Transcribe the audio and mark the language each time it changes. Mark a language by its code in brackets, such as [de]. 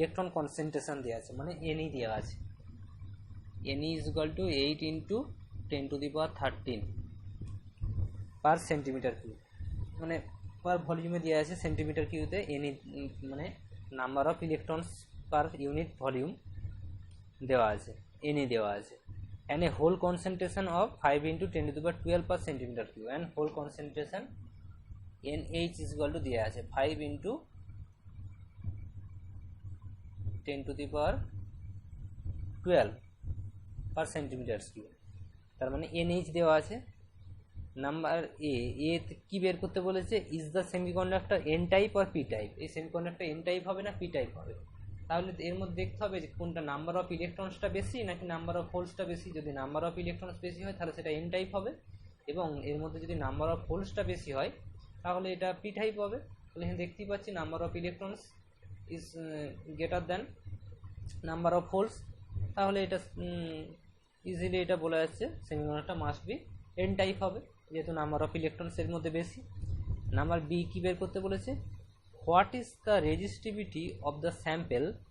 [bn] Electron concentration দেওয়া আছে, মানে এনই দেওয়া আছে। [en] NE is equal to [bn] 8 × 10⁻13 [en] per centimeter cube, [bn] মানে পার ভলিউমে দেওয়া আছে সেন্টিমিটার কিউতে। এনই মানে number of electrons per unit volume দেওয়া আছে, এনই দেওয়া আছে। [en] and a whole concentration of 5 × 10⁻12 per centimeter cube, and whole concentration NH is equal to [bn] দেওয়া আছে [en] 5 × 10⁻12 per centimeter cube, [bn] তার মানে NH দেওয়া আছে। নাম্বার এ কি বের করতে বলেছে? [en] Is the semiconductor N type or P type. [bn] এই সেমিকন্ডাক্টর এন টাইপ হবে না পি টাইপ হবে? তাহলে এর মধ্যে দেখতে হবে যে কোনটা নাম্বার অফ ইলেকট্রনসটা বেশি নাকি নাম্বার অফ হোলসটা বেশি। যদি নাম্বার অফ ইলেকট্রনস বেশি হয় তাহলে সেটা এন টাইপ হবে, এবং এর মধ্যে যদি নাম্বার অফ হোলসটা বেশি হয় তাহলে এটা পি টাইপ হবে। তাহলে এখানে দেখতেই পাচ্ছি [en] number of electrons is greater than number of holes, [bn] তাহলে এটা ইজিলি এটা বলা যাচ্ছে [en] semiconductor must be N type [bn] হবে, যেহেতু নাম্বার অফ ইলেকট্রনস এর মধ্যে বেশি। নাম্বার বি কি বের করতে বলেছে? [en] What is the resistivity of the sample?